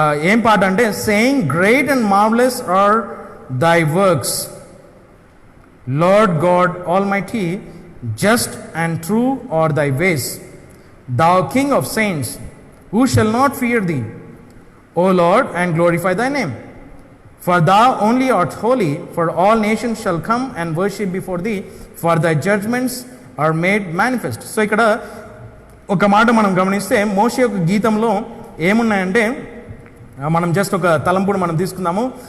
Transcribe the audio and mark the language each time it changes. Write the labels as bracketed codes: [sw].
[te] ఏం పాట అంటే [en] Saying great and marvellous are thy works Lord God Almighty, just and true are thy ways, thou king of saints, who shall not fear thee, O Lord, and glorify thy name? For thou only art holy, for all nations shall come and worship before thee, for thy judgments are made manifest. [te] So ఇక్కడ ఒక మాట మనం గమనిస్తే మోషే యొక్క గీతంలో ఏమున్నాయంటే మనం just ఒక తలంపుడు మనం తీసుకుందాము.